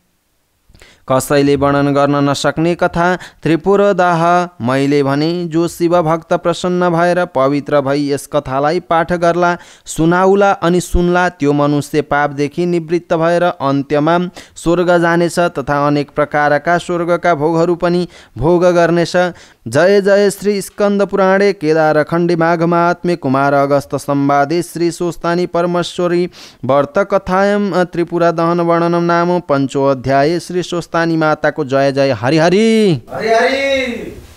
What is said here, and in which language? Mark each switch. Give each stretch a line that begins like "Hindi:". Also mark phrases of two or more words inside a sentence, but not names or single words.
Nepali: कसैले वर्णन गर्न नसक्ने कथा त्रिपुरदाह मैले भने। जो शिव भक्त प्रसन्न भएर पवित्र भई यस कथालाई पाठ गर्ला, सुनाउला अनि सुन्ला, त्यो मनुष्य पापदेखि निवृत्त भएर अन्त्यमा स्वर्ग जानेछ तथा अनेक प्रकारका स्वर्गका भोगहरू पनि भोग गर्नेछ।
Sanskrit: जय जय श्री स्कंद पुराणे केदारखण्डे माघ महात्म्ये कुमार अगस्त संवादे श्री सोस्तानी परमेश्वरी व्रत कथायां त्रिपुरा दहन वर्णनम नाम पंचोऽध्याय।
Nepali: श्री सोस्तानी माताको जय जय। हरि हरि हरि हरि।